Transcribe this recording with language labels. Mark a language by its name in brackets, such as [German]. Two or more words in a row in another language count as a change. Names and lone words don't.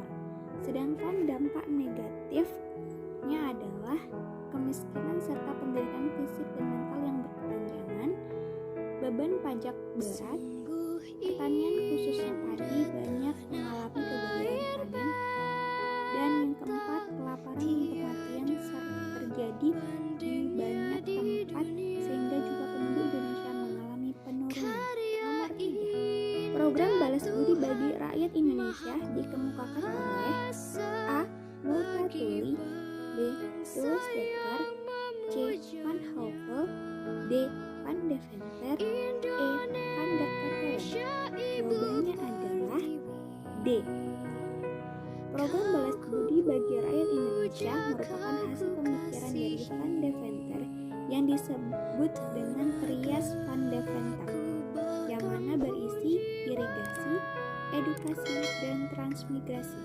[Indonesian] Sedangkan dampak negatifnya adalah kemiskinan serta penderitaan fisik dan mental yang berkepanjangan, beban pajak berat, pertanian khususnya padi banyak mengalami kegagalan panen, dan yang keempat, kelaparan dan kematian terjadi di banyak tempat sehingga juga penduduk Indonesia mengalami penurunan. Nomor 3. Program balas budi bagi rakyat Indonesia dikemukakan oleh A. Multatuli, B. Dulles Dekker, C. Van Hove, D. Van Deventer, E. Van der Ketelen. Jawabannya adalah D. Program balas budi bagi rakyat Indonesia merupakan hasil pemikiran dari Van Deventer yang disebut dengan Trias Van Deventer, yang mana berisi irigasi, edukasi, dan transmigrasi.